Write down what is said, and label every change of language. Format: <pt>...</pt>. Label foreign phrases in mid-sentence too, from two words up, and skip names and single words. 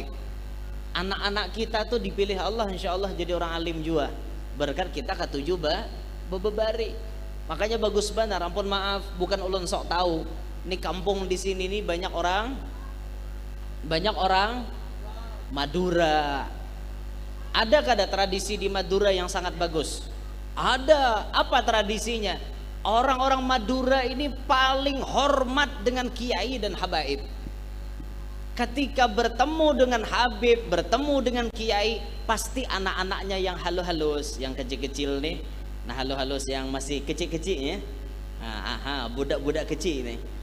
<id>Anak-anak kita tuh dipilih Allah</id> <ar>إن شاء الله</ar> <id>jadi orang alim juga berkat kita ketujuh bebari.</id> <bjn>Makanya bagus benar, ampun maaf bukan ulun sok tahu, ini kampung di sini nih banyak orang Madura. Ada kada tradisi di Madura yang sangat bagus?</bjn> <id>Ada. Apa tradisinya? Orang-orang Madura ini paling hormat dengan kiai dan habaib. Ketika bertemu dengan habib, bertemu dengan kiai, pasti anak-anaknya yang halus-halus, yang kecil-kecil nih, nah halus-halus yang masih kecil-kecil ya, budak-budak kecil nih,</id>